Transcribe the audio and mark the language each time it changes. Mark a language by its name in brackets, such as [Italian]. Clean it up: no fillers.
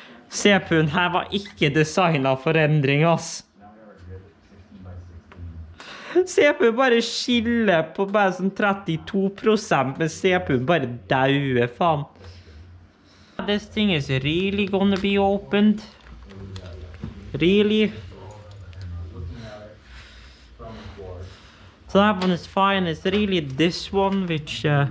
[Norwegian] CPU-en her var ikke designet for endring, ass. CPU bare skiller på bare sånn 32%, men CPU bare dauer, faen. [English] This thing is really gonna be opened. Really? So that one is fine. It's really this one which